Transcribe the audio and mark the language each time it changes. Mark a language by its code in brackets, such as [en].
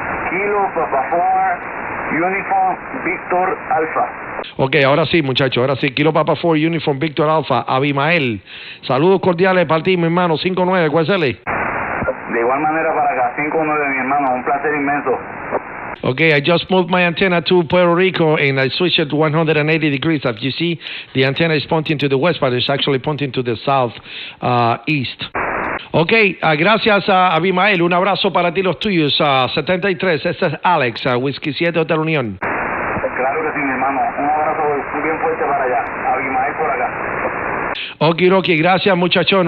[en] Kilo Papa 4, Uniform Victor Alpha. [es] Ok, ahora sí, muchachos, ahora sí. Kilo Papa 4, Uniform Victor Alpha. Abimael, saludos cordiales para ti, mi hermano. 5-9, ¿cuál es el? De igual manera para acá, 5-9, mi hermano. Un placer inmenso. [en] Okay, I just moved my antenna to Puerto Rico and I switched it to 180 degrees. As you see, the antenna is pointing to the west, but it's actually pointing to the south east. [es] Ok, gracias a Abimael. Un abrazo para ti, los tuyos. 73, este es Alex, Whisky 7 Hotel Unión. Claro que sí, mi hermano. Un abrazo bien fuerte para allá. Abimael por acá. Okidoki, gracias, muchachón.